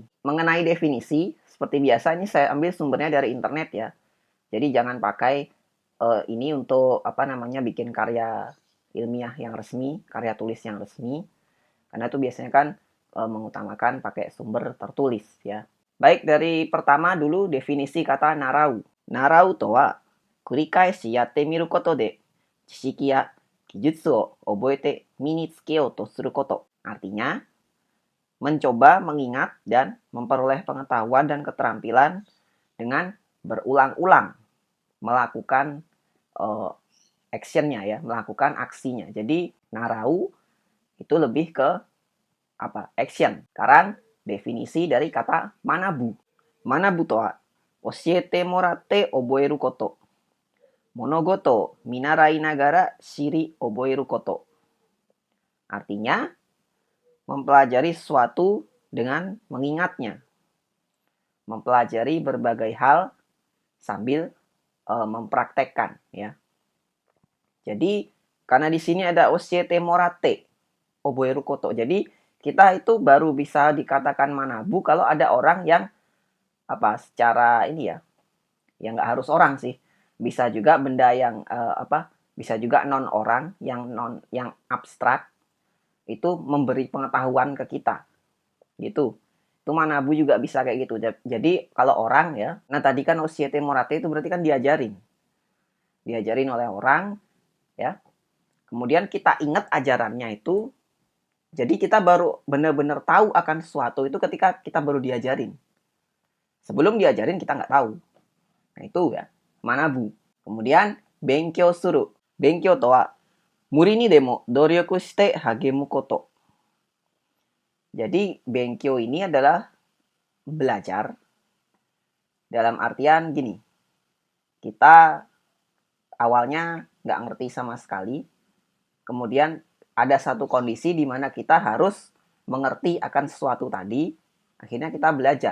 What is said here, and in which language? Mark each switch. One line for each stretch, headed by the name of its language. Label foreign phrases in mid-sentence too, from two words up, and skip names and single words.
Indonesian: Mengenai definisi, seperti biasa ini saya ambil sumbernya dari internet ya. Jadi jangan pakai ini untuk bikin karya ilmiah yang resmi, karya tulis yang resmi. Karena itu biasanya kan mengutamakan pakai sumber tertulis ya. Baik, dari pertama dulu definisi kata narau.
Japanese: 習う とは 繰り返し やって みる こと で 知識 や 技術 を 覚えて 身につけよう と する こと.
Indonesian: Artinya mencoba, mengingat, dan memperoleh pengetahuan dan keterampilan dengan berulang-ulang melakukan actionnya ya, melakukan aksinya. Jadi narau itu lebih ke action. Sekarang definisi dari kata manabu.
Japanese: 学ぶ とは 教えて もらって 覚える こと. 物事 見習い ながら 知り 覚える こと.
Indonesian: Artinya mempelajari sesuatu dengan mengingatnya. Mempelajari berbagai hal sambil mempraktekkan ya. Jadi karena di sini ada
Japanese: 教えて もらって 覚える こと.
Indonesian: Jadi kita itu baru bisa dikatakan manabu kalau ada orang yang secara ini ya, yang nggak harus orang sih, bisa juga benda yang bisa juga non orang yang abstrak itu memberi pengetahuan ke kita gitu. Itu manabu juga bisa kayak gitu. Jadi kalau orang ya, nah tadi kan
Japanese: 教えて もらって
Indonesian: itu berarti kan diajarin oleh orang ya, kemudian kita ingat ajarannya itu. Jadi kita baru benar-benar tahu akan sesuatu itu ketika kita baru diajarin. Sebelum diajarin kita nggak tahu. Nah itu ya, manabu. Kemudian
Japanese: 勉強 する. 勉強 とは 無理 に でも 努力 して 励む こと.
Indonesian: Jadi benkyou ini adalah belajar dalam artian gini. Kita awalnya nggak ngerti sama sekali. Kemudian ada satu kondisi di mana kita harus mengerti akan sesuatu tadi, akhirnya kita belajar.